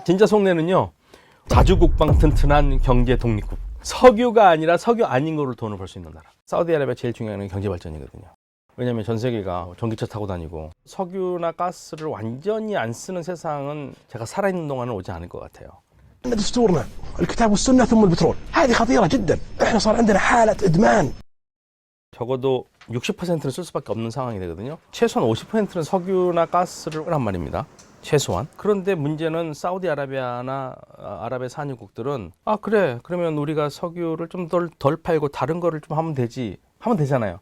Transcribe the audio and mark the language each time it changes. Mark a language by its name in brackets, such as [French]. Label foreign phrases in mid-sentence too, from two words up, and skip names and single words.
[Korean] 진짜 속내는요, 자주국방 튼튼한 경제 독립국. 석유가 아니라 석유 아닌 거로 돈을 벌 수 있는 나라. 사우디아라비아 제일 중요한 건 경제 발전이거든요. 왜냐하면 전 세계가 전기차 타고 다니고 석유나 가스를 완전히 안 쓰는 세상은 제가 살아있는 동안은 오지 않을 것 같아요. [Arabic] دستورنا الكتاب والسنة ثم البترول هذه خطيرة جدا احنا صار عندنا حالة إدمان [Korean] 적어도 60%는 쓸 수밖에 없는 상황이 되거든요. 최소한 50%는 석유나 가스를 란 말입니다. 최소한. 그런데 문제는 사우디아라비아나 아랍의 산유국들은 그래 그러면 우리가 석유를 좀 덜 팔고 다른 거를 좀 하면 되잖아요.